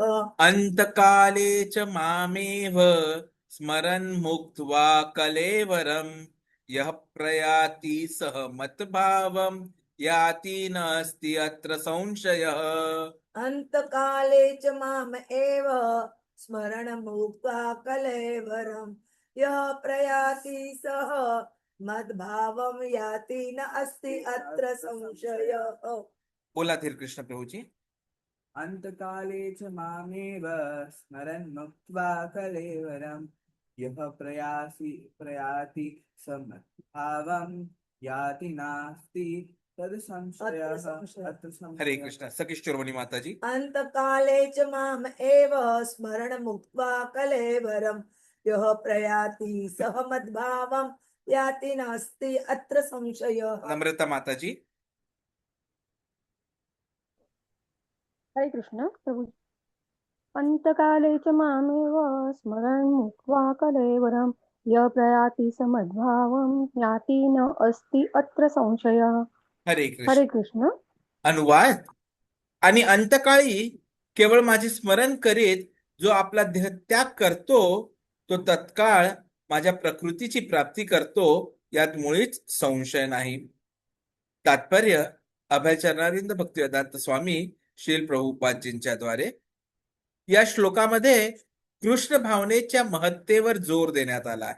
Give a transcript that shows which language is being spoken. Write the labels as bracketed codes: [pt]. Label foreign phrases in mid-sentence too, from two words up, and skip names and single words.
[sa] अंतकाले च मामेव स्मरन् मुक्त्वा कलेवरम यः प्रयाति सः मद्भावं याति नास्ति अत्र संशयः. अंतकाले च माम एव स्मरणमुक्त्वा कलेवरं यः प्रयाति सः मद्भावं याति न अस्ति अत्र संशयः. [hi] बोला धीर कृष्ण प्रभुजी. [sa] अंतकाले च मामेव स्मरन् मुक्त्वा कलेवरं यः प्रयाति समद्भावं याति नास्ति तद् संशयः अत्र संशयः. [hi] हरे कृष्ण. सकिश्चोरमणि माता जी. [sa] अंतकाले च माम एव स्मरणमुक्त्वा कलेवरं यः प्रयाति सः मद्भावं याति नास्ति अत्र संशयः. [hi] नम्रता माता जी. हरे कृष्ण प्रभु. [sa] अंतकाले च मामेव स्मरन् मुक्त्वा कलेवरं यः प्रयाति समद्भावं याति न अस्ति अत्र संशयः. [hi] हरे हरे कृष्ण. कृष्ण. [mr] अनुवाद. आणि अंतकाळी केवळ माझे स्मरण करीत जो आपला देहत्याग करतो तो तत्काळ माझ्या प्रकृतीची प्राप्ती करतो यात मुळीच संशय नाही. तात्पर्य अभयचरणारिंद भक्तिवेदांत स्वामी श्रील प्रभुपादजींच्या द्वारे या श्लोकामध्ये कृष्ण भावनेच्या महत्तेवर जोर देण्यात आला आहे.